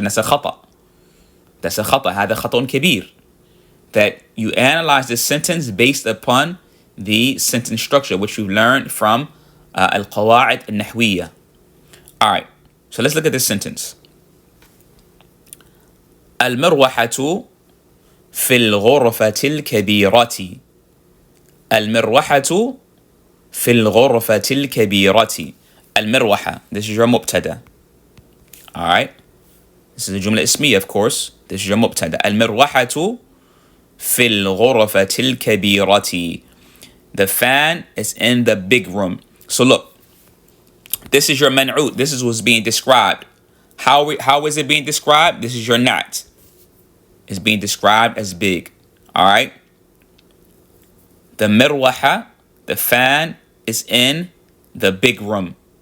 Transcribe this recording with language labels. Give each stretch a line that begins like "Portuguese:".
English: And that's a khata. That's a khata.
Arabic: هذا خطأ كبير.
English: That you analyze the sentence based upon the sentence structure, which you learned from القواعد النحوية. All right, so let's look at this sentence.
Arabic: المروحة في الغرفة الكبيرة. المروحة في الغرفة الكبيرة.
English: المروحة, this is your مبتدا. All right, this is a جملة اسمية, of course. This is your مبتدا.
Arabic: المروحة في الغرفة الكبيرة.
English: The fan is in the big room. So look, this is your man'ut. This is what's being described. How is it being described? This is your na'at. is being described as big. All right. The mirwaha, the fan, is in the big room.